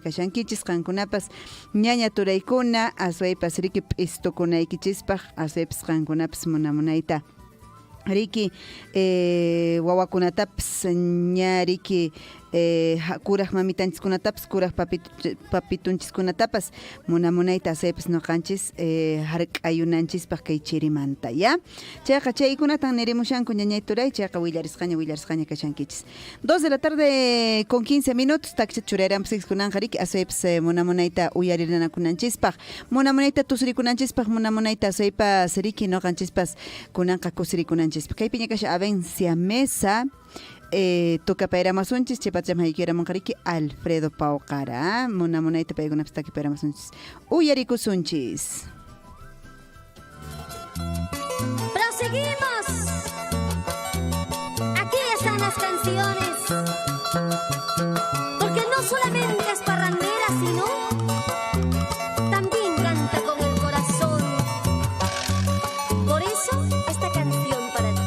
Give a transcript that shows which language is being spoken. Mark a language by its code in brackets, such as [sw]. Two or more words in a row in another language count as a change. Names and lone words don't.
[qu] kashankichis qankunapas ñaña turaykuna asaypas riki p'istukunaykichispaq asaypas qankunapas munamunayta riki wawakunatapas ñariki kuraq mamitanchis kuraq papitunchis munamunayta asaypas noqanchis hark'ayunanchispaq kay chirimanta ya chayqa chaykunatan nirimushanku ñañayturay chayqa willarisqaña kashankichis [es] 2 de la tarde con 15 minutos [qu] taksha churayranpis kunanqa riki asaypas munamunayta uyaririnanakunanchispaq munamunayta tusurikunanchispaq munamunayta asaypas riki noqanchispas kunanqa kusirikunanchispaq kaypiña kasha Avencia Mesa tukapayramusunchis chaypacham haykuyaramunqariki Alfredo Pauqara munamunayta paykunapas takipayramusunchis uyarikusunchis. [es] Proseguimos. Aquí están las canciones. Porque no solamente es parrandera, sino también canta con el corazón. Por eso esta canción para ti.